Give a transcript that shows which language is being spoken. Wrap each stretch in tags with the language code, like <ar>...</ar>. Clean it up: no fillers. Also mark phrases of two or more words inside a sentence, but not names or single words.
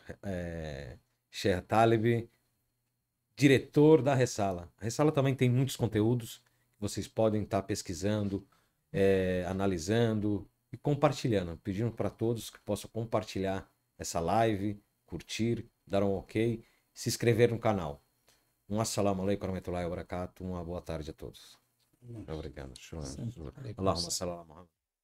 <pt>Sheikh Taleb, diretor da Ressala. A Ressala também tem muitos conteúdos que vocês podem estar pesquisando, analisando e compartilhando. Pedindo para todos que possam compartilhar essa live, curtir, dar um ok, se inscrever no canal.</pt> <ar>السلام عليكم ورحمة الله وبركاته.</ar> <pt>Uma boa tarde a todos. Obrigado.</pt> <ar>اللهم صل على محمد.</ar>